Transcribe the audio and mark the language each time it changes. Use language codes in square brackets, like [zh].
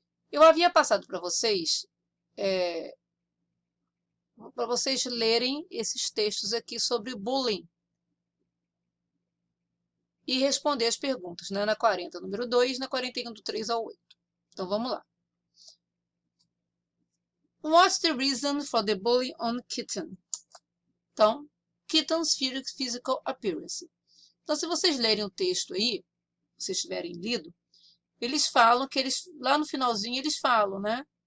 [pt] Eu havia passado para vocês lerem esses textos aqui sobre bullying e responder as perguntas, né? Na 40, número 2, na 41, do 3 ao 8. Então, vamos lá. [en] What's the reason for the bullying on kitten? [pt] Então, [en] kitten's physical appearance. [pt] Então, se vocês lerem o texto aí, se vocês tiverem lido, eles falam que lá no finalzinho eles falam, né?